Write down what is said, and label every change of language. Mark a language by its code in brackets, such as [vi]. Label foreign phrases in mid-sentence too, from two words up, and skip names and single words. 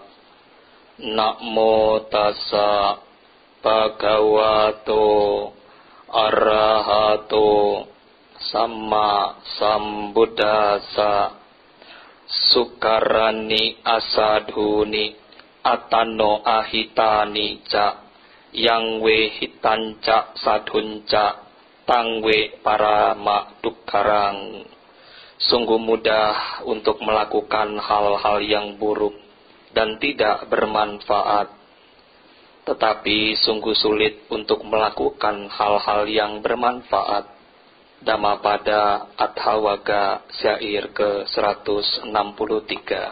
[pi] Namo tassa bhagavato arahato samma sambuddhassa. Sukarani asadhuni atano ahitani ca yang we hitanca sadhunca tangwe parama dukkarang. [id] Sungguh mudah untuk melakukan hal-hal yang buruk dan tidak bermanfaat, tetapi sungguh sulit untuk melakukan hal-hal yang bermanfaat. Dhammapada Adhawaga syair ke-163.